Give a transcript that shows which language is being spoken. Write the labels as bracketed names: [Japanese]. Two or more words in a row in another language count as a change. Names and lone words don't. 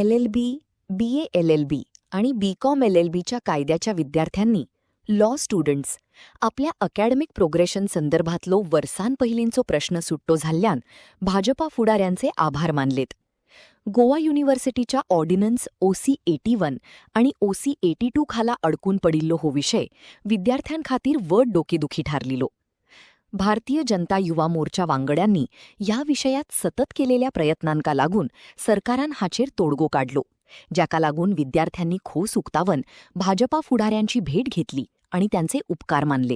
[Konkani] LLB, BA LLB आणि BCom LLBच्या कायद्याच्या विद्यार्थ्यांनी [English] law students [Konkani] आपल्या [English] academic progression [Konkani] संदर्भातलो वर्सान पहिलींचो प्रश्न सुट्टो झाल्ल्यान भाजपा फुडाऱ्यांचे आभार मानलेत. गोवा युनिव्हर्सिटीच्या ऑर्डिनन्स OC 81 आणि OC 82 खाला अडकून पडिल्लो हो विषय विद्यार्थ्यांखातीर व्हड डोकेदुखी थारलिलो. भारतीय जनता युवा मोर्चा वांगड्यांनी ह्या विषयात सतत केलेल्या प्रयत्नांका लागून सरकारान हाचेर तोडगो काढलो, ज्याका लागून विद्यार्थ्यांनी खोस उक्तावन भाजपा फुडाऱ्यांची भेट घेतली [Marathi] आणि त्यांचे उपकार मानले.